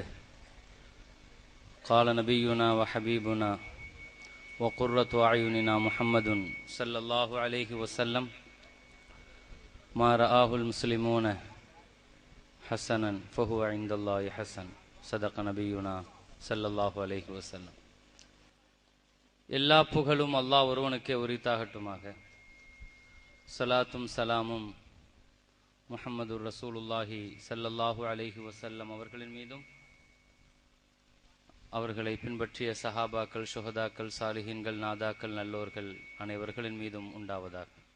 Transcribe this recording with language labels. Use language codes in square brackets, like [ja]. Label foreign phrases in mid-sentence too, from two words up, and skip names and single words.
[ar] قال نبينا وحبيبنا وقرة أعيننا محمد صلى الله عليه وسلم: ما رآه المسلمون حسنا فهو عند الله حسن. صدق نبينا صلى الله عليه وسلم. [ta] எல்லா புகழும் அல்லாஹ் ஒருவனுக்கே உரித்தாகட்டுமாக. ஸலாத்தும் சலாமும் முஹம்மதுர் ரசூலுல்லாஹி [ar] صلى الله عليه وسلم [ta] அவர்களின் மீதும், அவர்களை பின்பற்றிய சஹாபாக்கள், சுஹதாக்கள், சாலிஹீன்கள், நாதாக்கள், நல்லோர்கள் அனைவர்களின் மீதும் உண்டாவதாக.